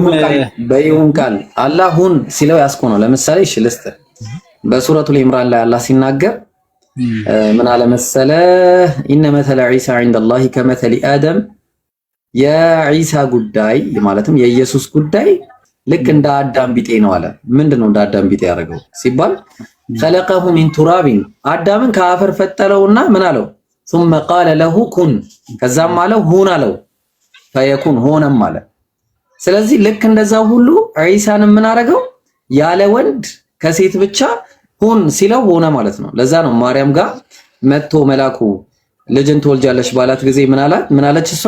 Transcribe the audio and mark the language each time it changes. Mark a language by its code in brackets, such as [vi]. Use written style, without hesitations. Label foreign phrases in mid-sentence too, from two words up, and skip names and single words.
[am] በይሁን ቃል አላህ ሁን ሲለው ያስኩነው። ለምሳሌ እሺ ልስጥህ። በሱረቱል ኢምራን ላይ አላህ ሲናገር ምን አለ መሰለ? [ar] إن مثل عيسى عند الله كمثل آدم። [am] የዒሳ ጉዳይ ማለትም የኢየሱስ ጉዳይ ልክ እንደ አዳም ቢጤ ነው አለ። ምንድነው እንደ አዳም ቢጤ ያደረገው ሲባል [ar] خلقه من تراب [am] አዳምን ከአፈር ፈጠረውና ምን አለው? [ar] ثم قال له كن [am] ከዛም አለው ሁን አለው። فيكون ሆነም አለ። ስለዚህ ልክ እንደዛው ሁሉ ዒሳንም ምን አደረገው? ያለ ወንድ ከሴት ብቻ ሁን ሲለው ሆነ ማለት ነው። ለዛ ነው ማርያም ጋር መጥቶ መላኩ ልጅን ትወልጃለሽ ባላት ጊዜ ምን አለች እሷ?